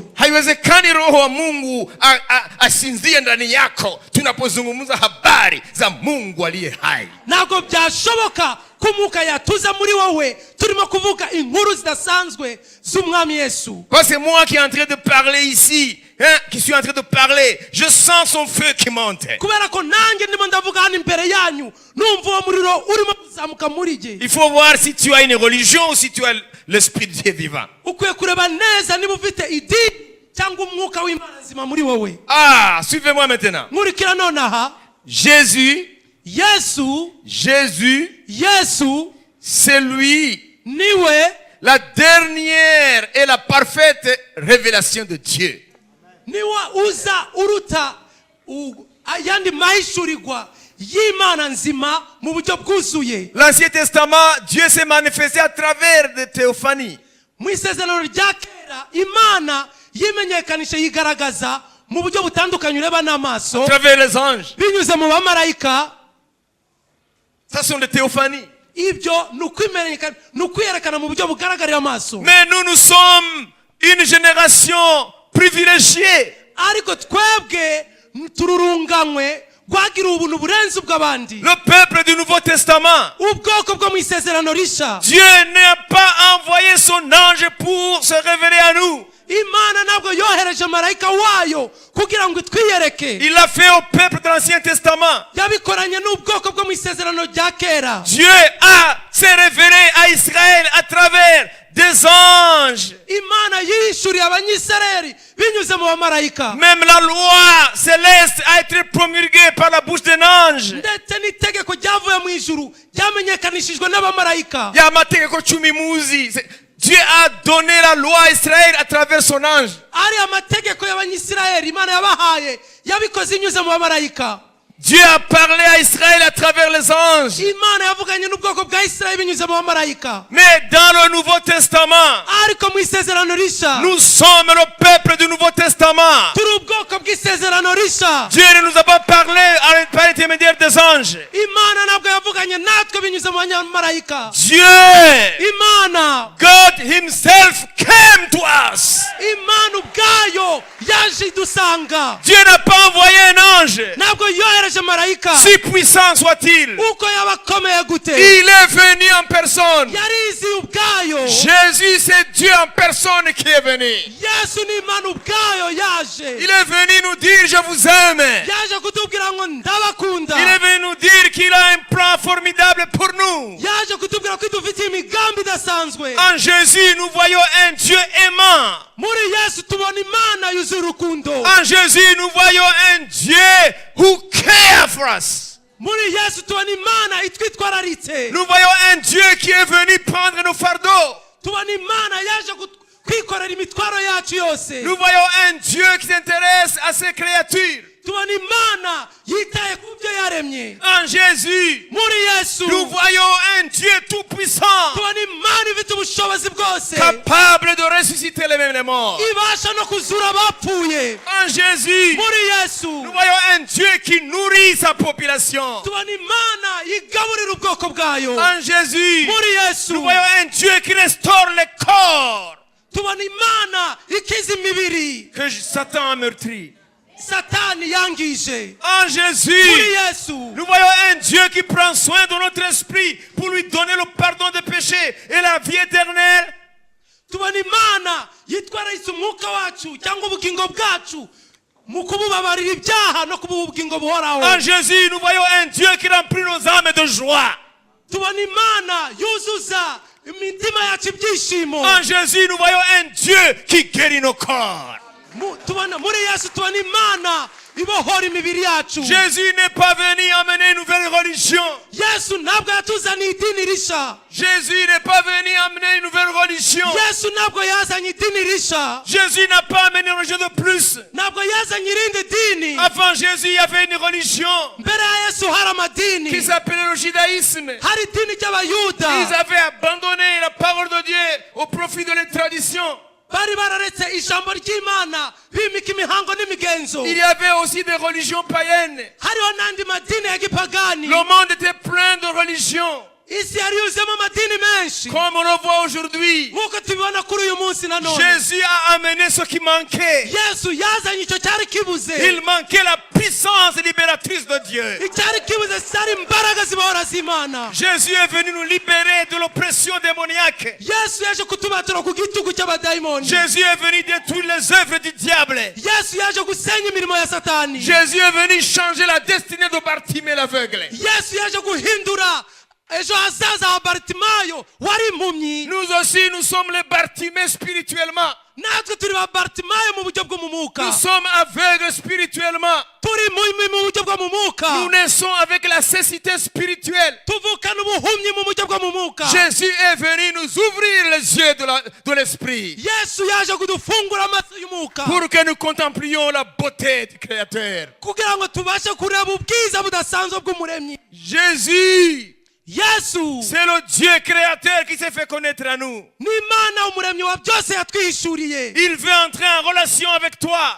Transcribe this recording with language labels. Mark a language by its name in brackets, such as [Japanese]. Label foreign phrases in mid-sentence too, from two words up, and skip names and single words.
[Swahili] Haiwezekani roho wa Mungu asinzie ndani yako tunapozungumza habari za Mungu aliye hai. [Kinyarwanda] Ntabwo byashoboka ko umwuka yatuza muri wowe turimo kuvuga inkuru zidasanzwe z'umwami Yesu. [French] Parce que moi qui est en train de parler ici, qui suis en train de parler, je sens son feu qui monte. [Kinyarwanda] Kubera ko nanjye ndimo ndavuga hano imbere yanyu numva uwo muriro urimo kuzamuka muri jye. [French] Il faut voir si tu as une religion ou si tu as l'esprit de Dieu vivant. [Kinyarwanda] Ukwiye kureba neza niba ufite idini cyangwa umwuka w'Imana nzima muri wowe. [French] Ah, suivez-moi maintenant. [Kinyarwanda] Nkurikira nonaha. [French] Jésus, c'est lui, [Kinyarwanda] niwe [French] la dernière et la parfaite révélation de Dieu. [Kinyarwanda] Niwa uza uruta ayandi mahishurirwa y'Imana nzima mu buryo bwuzuye. [French] L'Ancien Testament, Dieu s'est manifesté à travers des théophanies. [Kinyarwanda] Mu isezerano rya kera Imana yimenyekanisha yigaragaza mu buryo butandukanye ureba n'amaso. [French] À travers les anges. [Kinyarwanda] Binyuze mu bamarayika. [French] Ça sont des théophanies. [Kinyarwanda] Ibyo nukwiyerekana mu buryo bugaragarira amaso. [French] Mais nous sommes une génération privilégiée. [Kinyarwanda] Ariko twebwe tururunganywe gwagira ubuntu burenze ubw'abandi. [French] Le peuple du Nouveau Testament. [Kinyarwanda] Ubwoko bwo mu isezerano risha. [French] Dieu n'a pas envoyé son ange pour se révéler à nous. [Kinyarwanda] Imana ntabwo yohereje marayika wayo kugira ngo twiyereke. [French] Il l'a fait au peuple de l'Ancien Testament. [Kinyarwanda] Yabikoranye n'ubwoko bwo mu isezerano rya kera. [French] Dieu a se révélé à Israël à travers des anges. [Kinyarwanda] Imana yishuriye abanyisirayeli binyuze mu bamarayika. [French] Même la loi céleste a été promulguée par la bouche d'un ange. [Kinyarwanda] Ndetse n'itegeko ryavuye mu ijuru ryamenyekanishijwe n'abamarayika. Ya mategeko cumi muzi. [French] Dieu a donné la loi à Israël à travers son ange. [Kinyarwanda] Ari amategeko y'abanyisirayeli Imana yabahaye yabikoze inyuze mu bamarayika. [French] Dieu a parlé à Israël à travers les anges. [Kinyarwanda] Imana yavuganye n'ubwoko bwa Israeli binyuze mu bamarayika. [French] Mais dans le Nouveau Testament, [Kinyarwanda] ariko mu isezerano risha, [French] nous sommes le peuple du Nouveau Testament. [Kinyarwanda] turi ubwoko bw'isezerano risha. [French] Dieu ne nous a pas parlé par l'intermédiaire des anges. [Kinyarwanda] Imana ntabwo yavuganye natwe binyuze mu bamarayika. [French] Dieu, [Kinyarwanda] Imana, [English] God himself came to us. [Kinyarwanda] Imana ubwayo yaje idusanga. [French] Dieu n'a pas envoyé un ange, [Kinyarwanda] Ntabwo yohereje marayika, [French] si puissant soit-il. [Kinyarwanda] uko yabakomeye gute. [French] Il est venu en personne. [Kinyarwanda] Yarizi ubwayo. [French] Jésus, c'est Dieu en personne qui est venu. [Kinyarwanda] Yesu ni Imana ubwayo yaje. [French] Il est venu nous dire je vous aime. [Kinyarwanda] Yaje kutubwira ngo ndabakunda. [French] Il est venu nous dire qu'il a un plan formidable pour nous. [Kinyarwanda] Yaje kutubwira ko dufite imigambi idasanzwe. [French] En Jésus, nous voyons un Dieu aimant. [Kinyarwanda] Muri Yesu tubona Imana yuzuye urukundo. [French] En Jésus, nous voyons un Dieu [English] who cares for us. [Kinyarwanda] Muri Yesu tubona Imana itwitwararitse. [French] Nous voyons un Dieu qui est venu prendre nos fardeaux. [Kinyarwanda] Tubona Imana yaje kwikorera imitwaro yacu yose. [French] Nous voyons un Dieu qui s'intéresse à ses créatures. [Kinyarwanda] Tubona Imana yitaye ku byo yaremye. [French] En Jésus, [Kinyarwanda] Muri Yesu [French] nous voyons un Dieu tout puissant, [Kinyarwanda] tubona Imana ifite ubushobozi bwose, [French] capable de ressusciter les morts. [Kinyarwanda] ibasha no kuzura abapfuye. [French] En Jésus, [Kinyarwanda] Muri Yesu [French] nous voyons un Dieu qui nourrit sa population. [Kinyarwanda] tubona Imana yigaburira ubwoko bwayo. [French] En Jésus, [Kinyarwanda] Muri Yesu [French] nous voyons un Dieu qui restaure les corps [Kinyarwanda] tubona Imana ikiza imibiri [French] que Satan a meurtri. [Kinyarwanda] Satani yangije. [French] En [Kinyarwanda] Muri [French] Jésus, [Kinyarwanda] Yesu [French] nous voyons un Dieu qui prend soin de notre esprit pour lui donner le pardon des péchés et la vie éternelle. [Kinyarwanda] tubona Imana yitwararitse umwuka wacu cyangwa ubugingo bwacu mu kububabarira ibyaha no kubuha ubugingo buhoraho. [French] En Jésus, nous voyons un Dieu qui remplit nos âmes de joie. [Kinyarwanda] Tubona Imana yuzuza imitima yacu ibyishimo. [French] En Jésus, nous voyons un Dieu qui guérit nos corps. [Kinyarwanda] Muri Yesu tubona Imana ibohora imibiri yacu. [French] Jésus n'est pas venu amener une nouvelle religion. [Kinyarwanda] Yesu ntabwo yatuzaniye idini risha. [French] Jésus n'est pas venu amener une nouvelle religion. [Kinyarwanda] Yesu ntabwo yazanye idini risha. [French] Jésus n'a pas amené une religion de plus. [Kinyarwanda] Ntabwo yazanye irindi dini. [French] Avant Jésus, il y avait une religion [Kinyarwanda] Mbere ya Yesu hari amadini. [French] qui s'appelait le judaïsme. [Kinyarwanda] Hari idini ry'abayuda. [French] Ils avaient abandonné la parole de Dieu au profit de les traditions. [Kinyarwanda] Bari bararetse ijambo ry'Imana bimika imihango n'imigenzo. [French] Il y avait aussi des religions païennes. [Kinyarwanda] Hariho n'andi madini ya gipagani. [French] Le monde était plein de religions. [Kinyarwanda] isi yari yuzuyemo amadini menshi [French] Comme on le voit aujourd'hui, [Kinyarwanda] nk'uko tubibona kuri uyu munsi nanone. [French] Jésus a amené ce qui manquait. [Kinyarwanda] Yesu yazanye icyo cyari kibuze. [French] Il manquait la puissance libératrice de Dieu. [Kinyarwanda] Icyari kibuze cyari imbaraga zibahora z'Imana. [French] Jésus est venu nous libérer de l'oppression démoniaque. [Kinyarwanda] Yesu yaje kutubatura ku gitugu cy'abadayimoni. [French] Jésus est venu détruire les œuvres du diable. [Kinyarwanda] Yesu yaje gusenya imirimo ya Satani. [French] Jésus est venu changer la destinée de Bartimée l'aveugle. [Kinyarwanda] Yesu yaje guhindura ejo hazaza ha Bartimayo wari impumyi. [French] Nous aussi, nous sommes les Bartimées spirituellement. [Kinyarwanda] natwe turi ba Bartimayo mu buryo bwo mu mwuka. [French] Nous sommes aveugles spirituellement. [Kinyarwanda] turi mu buryo bwo mu mwuka. [French] Nous naissons avec la cécité spirituelle. [Kinyarwanda] tuvukana ubuhumyi mu buryo bwo mu mwuka. [French] Jésus est venu nous ouvrir les yeux de l'esprit. [Kinyarwanda] Yesu yaje kudufungura amaso y'umwuka. [French] Pour que nous contemplions la beauté du Créateur. [Kinyarwanda] kugira ngo tubashe kureba ubwiza budasanzwe bw'umuremyi. [French] Jésus, [Kinyarwanda] Yesu [French] c'est le Dieu créateur qui s'est fait connaître à nous. [Kinyarwanda] ni Imana umuremyi wa byose yatwihishuriye. [French] Il veut entrer en relation avec toi.